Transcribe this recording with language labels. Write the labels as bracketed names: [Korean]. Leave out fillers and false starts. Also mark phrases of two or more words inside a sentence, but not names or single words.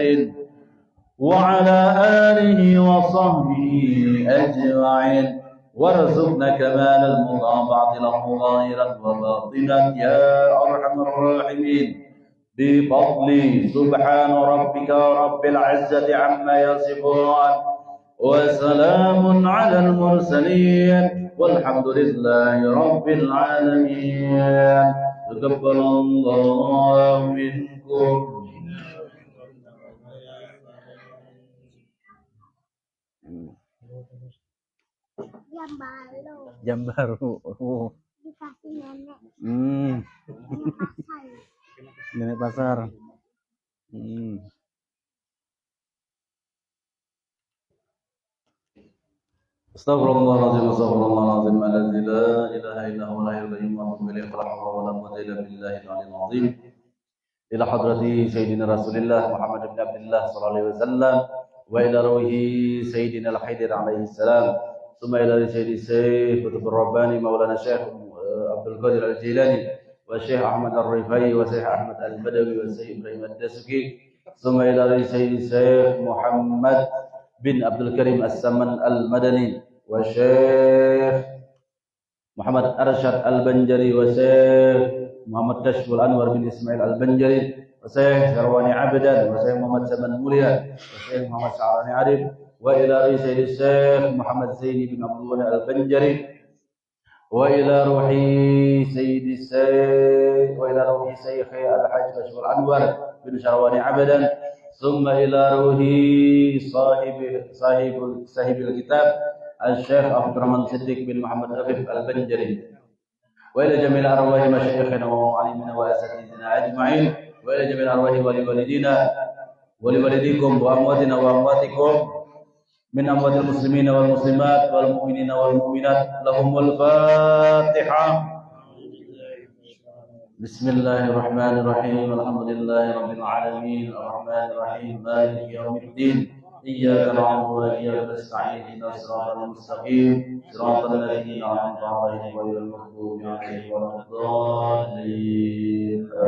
[Arabic] وعلى آله وصحبه أجمعين وارزقنا كمال المطابعة له ظاهرا وباطنا يا أرحم الراحمين بفضل سبحان ربك رب العزة عما يصفون وسلام على المرسلين والحمد لله رب العالمين. تقبل الله منكم. [Indonesian] Jam baru. Dikasih nenek. Nenek pasar. [Arabic] أستغفر الله العظيم، أستغفر الله العظيم، الذي لا إله إلا هو الحي القيوم وأتوب إليه ولا حول ولا قوة إلا بالله العلي العظيم. إلى حضرة سيدنا رسول الله محمد بن عبد الله صلى الله عليه وسلم وإلى روح سيدنا الحيدر عليه السلام. ثم إلى سيدي سيد قطب رباني مولانا الشيخ عبد القادر الجيلاني والشيخ أحمد الرفاعي والشيخ أحمد البدوي والشيخ إبراهيم الدسوقي ثم إلى الشيخ محمد بن عبد الكريم السمان المدني والشيخ محمد أرشد البنجري والشيخ محمد تسفل أنوار بن إسماعيل البنجري والشيخ سرواني عبدان والشيخ محمد سمان مليا والشيخ محمد سعراني عارف وإلى الشيخ محمد زيني بن عبد الله البنجري وإلى روح سيدي الشيخ الحاج تسفل أنوار بن سرواني عبدان ثم إلى روح صاحب الكتاب الشيخ عبد الرحمن صديق بن محمد عفيف البنجري وإلى جميع أرواح مشايخنا وعالمينا وأساتذتنا أجمعين وإلى جميع أرواح والدينا ووالديكم وأمواتنا وأمواتكم من أموات المسلمين والمسلمات والمؤمنين والمؤمنات لهم الفاتحة. بسم الله الرحمن الرحيم. الحمد لله رب العالمين الرحمن الرحيم مالك يوم الدين إياك نعبد وإياك نستعين اهدنا الصراط المستقيم صراط الذين أنعمت عليهم غير المغضوب عليهم ولا الضالين.